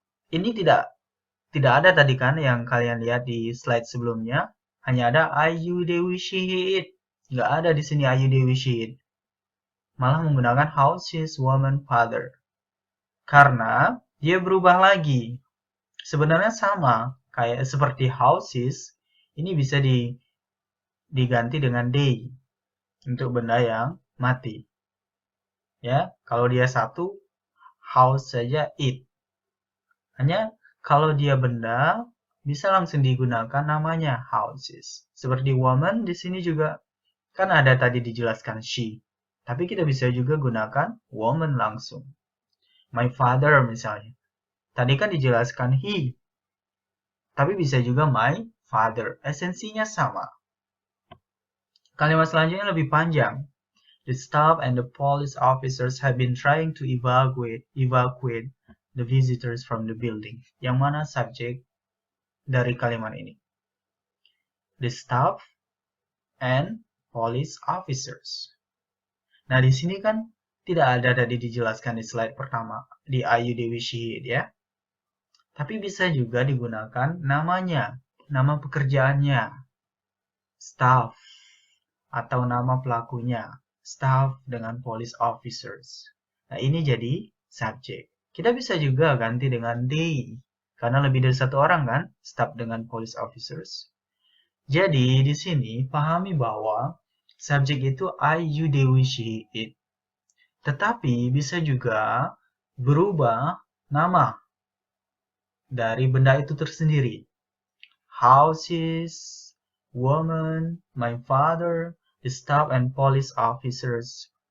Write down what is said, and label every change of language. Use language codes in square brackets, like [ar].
[id] Ini tidak ada tadi kan yang kalian lihat di slide sebelumnya. Hanya ada I, you, they, we, she, he, it. Nggak ada di sini I, you, they, we, she, it. Malah menggunakan houses, woman, father. Karena dia berubah lagi. Sebenarnya sama, kayak seperti houses, ini bisa diganti dengan they untuk benda yang mati. Ya, kalau dia satu, house saja it. Hanya kalau dia benda, bisa langsung digunakan namanya houses. Seperti woman di sini juga kan ada tadi dijelaskan she. Tapi kita bisa juga gunakan woman langsung. My father misalnya. Tadi kan dijelaskan he. Tapi bisa juga my father. Esensinya sama. Kalimat selanjutnya lebih panjang. [en] The staff and the police officers have been trying to evacuate the visitors from the building. [id] Yang mana subjek dari kalimat ini? [en] The staff and police officers. [id] Nah, di sini kan tidak ada tadi dijelaskan di slide pertama, di Ayu Dewi Syihid ya. Tapi bisa juga digunakan namanya, nama pekerjaannya, staff, atau nama pelakunya, staff dengan police officers. Nah, ini jadi subjek. Kita bisa juga ganti dengan they, karena lebih dari satu orang kan, staff dengan police officers. Jadi, di sini pahami bahwa subjek itu I, you, they, we, she, it. Tetapi bisa juga berubah nama dari benda itu tersendiri. [en] Houses, woman, my father, the staff and police officers.